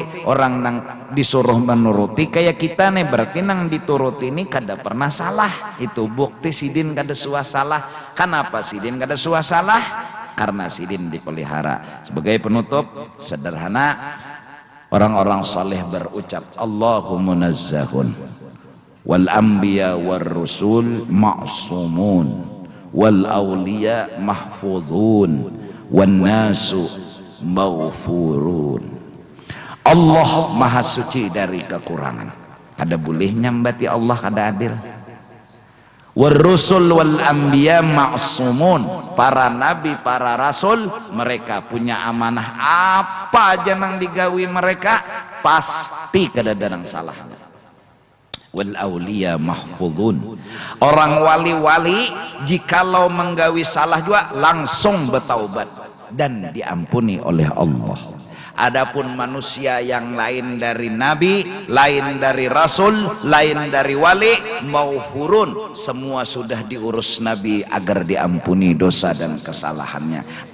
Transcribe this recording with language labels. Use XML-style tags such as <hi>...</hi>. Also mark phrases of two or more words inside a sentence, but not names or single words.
<bjn>Orang nang disuruh menuruti kayak kita nih, berarti nang dituruti ini kada pernah salah. Itu bukti sidin kada suah salah. Kenapa sidin kada suah salah? Karena sidin dipelihara.</bjn> <id>Sebagai penutup sederhana, orang-orang saleh berucap</id> <ar>الله منزه والأنبياء والرسل معصومون والأولياء محفوظون والناس مغفورون.</ar> <id>Allah maha suci dari kekurangan.</id> <bjn>Kada boleh nyambati Allah kada adil.</bjn> <ar>والرسل والأنبياء معصومون.</ar> <id>Para nabi, para rasul, mereka punya amanah.</id> <bjn>Apa aja nang digawi mereka pasti kada ada nang salahnya.</bjn> <ar>والأولياء محفوظون.</ar> <bjn>Orang wali-wali jikalau menggawi salah juga langsung bertaubat dan diampuni oleh Allah.</bjn> <id>Adapun manusia yang lain dari nabi, lain dari rasul, lain dari wali, maghfurun, semua sudah diurus nabi agar diampuni dosa dan kesalahannya.</id>